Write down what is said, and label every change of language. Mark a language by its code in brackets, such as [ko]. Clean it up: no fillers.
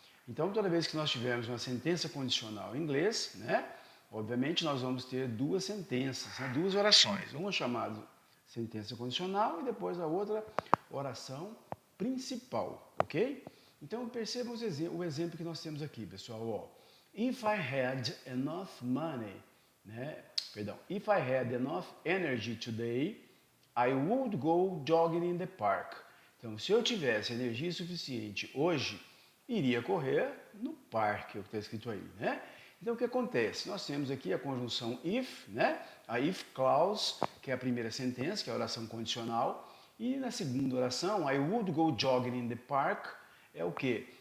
[pt] Então, toda vez que nós tivermos uma sentença condicional em inglês, né? Obviamente, nós vamos ter duas sentenças, né? Duas orações. Uma chamada sentença condicional e depois a outra oração principal, ok? Então, percebam o exemplo que nós temos aqui, pessoal. Ó. [en] If I had enough money, [pt] né? Perdão. [en] If I had enough energy today, I would go jogging in the park. [pt] Então, se eu tivesse energia suficiente hoje, iria correr no parque, é o que está escrito aí, né? Então, o que acontece? Nós temos aqui a conjunção if, né? A if clause, que é a primeira sentença, que é a oração condicional, e na segunda oração, [en] I would go jogging in the park, [pt] é o quê?